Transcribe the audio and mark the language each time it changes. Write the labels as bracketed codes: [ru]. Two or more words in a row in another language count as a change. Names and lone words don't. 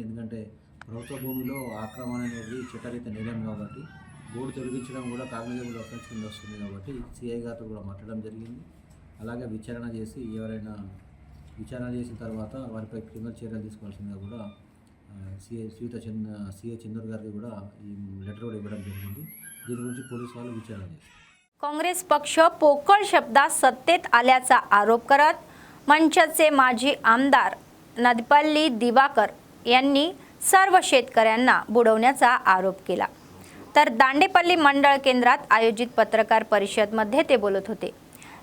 [te] ఎందుకంటే ప్రభుత్వ భూమిలో ఆక్రమణ అనేది చట్టరీత్యా నేరం కాబట్టి బోర్డు తొలగించడం కూడా [en] cognizable offence [te] కింద వస్తుంది. కాబట్టి సిఐ గారితో కూడా మాట్లాడడం జరిగింది. అలాగే విచారణ చేసి ఎవరైనా విచారణ చేసిన తర్వాత వారిపై క్రిమినల్ చర్యలు తీసుకోవాల్సిందిగా కూడా సిఐ చెన్నూరు గారికి కూడా ఈ లెటర్ కూడా ఇవ్వడం జరిగింది. దీని గురించి పోలీసు వాళ్ళు విచారణ చేస్తారు. [mr] काँग्रेस पक्ष पोकळ शब्दात सत्तेत आल्याचा आरोप करत मंचचे माजी आमदार नदपल्ली दिवाकर यांनी सर्व शेतकऱ्यांना बुडवण्याचा आरोप केला. तर दांडेपल्ली मंडळ केंद्रात आयोजित पत्रकार परिषदेमध्ये ते बोलत होते.